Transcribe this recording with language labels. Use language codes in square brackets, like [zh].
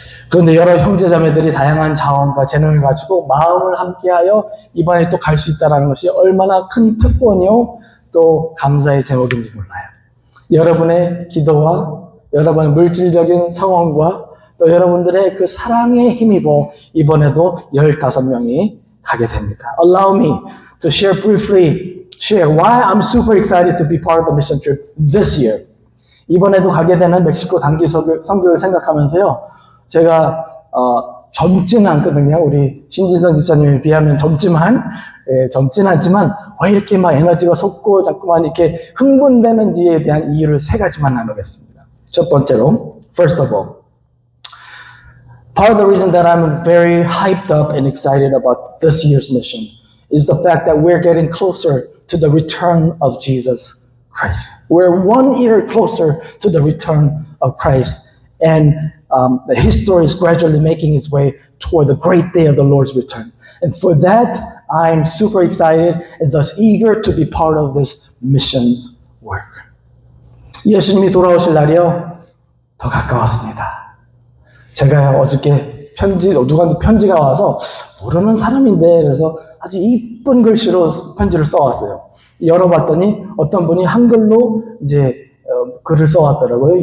[ko] 그런데 여러 형제자매들이 다양한 자원과 재능을 가지고 마음을 함께하여 이번에 또 갈 수 있다는 것이 얼마나 큰 특권이요, 또 감사의 제목인지 몰라요. 여러분의 기도와 여러분의 물질적인 상황과 또 여러분들의 그 사랑에 힘입어 이번에도 15명이 가게 됩니다. [en] Allow me to share why I'm super excited to be part of the mission trip this year. [ko] 이번에도 가게 되는 멕시코 단기 선교를 생각하면서요, 제가 젊지는 않거든요. 우리 신진성 집사님에 비하면 젊진 않지만 왜 이렇게 막 에너지가 솟고 자꾸만 이렇게 흥분되는지에 대한 이유를 3가지만 나누겠습니다. 첫 번째로, [en] first of all, part of the reason that I'm very hyped up and excited about this year's mission is the fact that we're getting closer to the return of Jesus Christ. We're 1 year closer to the return of Christ, and the history is gradually making its way toward the great day of the Lord's return. And for that, I'm super excited and thus eager to be part of this missions work. [ko] 예수님이 돌아오실 날이요, 더 가까웠습니다. 제가 어저께 누구한테 편지가 와서 모르는 사람인데, 그래서 아주 이쁜 글씨로 편지를 써왔어요. 열어봤더니 어떤 분이 한글로 이제 글을 써왔더라고요.